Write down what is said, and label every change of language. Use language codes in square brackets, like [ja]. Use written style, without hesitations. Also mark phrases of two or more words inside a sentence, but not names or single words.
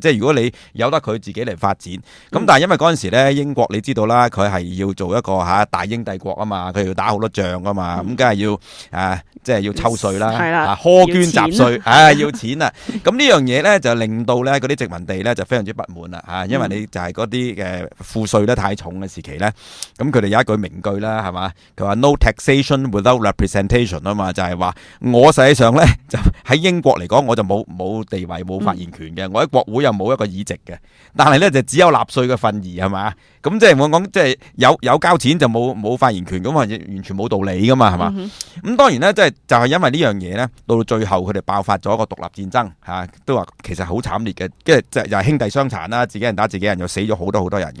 [yue] 即係如果你由得佢自己嚟發展，咁但係因為嗰陣時咧，英國你知道啦，佢係要做一個大英帝國啊嘛，佢要打好多仗啊嘛，咁梗係要即係要抽稅啦，苛捐雜稅，要錢啊！咁呢樣嘢咧就令到咧嗰啲殖民地咧就非常之不滿啦嚇，因為你就係嗰啲嘅賦稅咧太重嘅時期咧，咁佢哋有一句名句啦，係嘛？佢話 [en] No taxation without representation [yue] 啊嘛，就係話我實際上咧就喺英國嚟講，我就冇地位冇發言權嘅，我喺國會又冇一個議席嘅，但係咧就只有納稅嘅份兒係嘛？咁即係我講即係有交錢就冇發言權，咁啊完全冇道理噶嘛係嘛？咁當然咧即係就係因為呢樣嘢咧，到最後佢哋爆發咗一個獨立戰爭嚇，都話其實好慘烈嘅，跟住又係兄弟相殘啦，自己人打自己人，又死咗好多人嘅。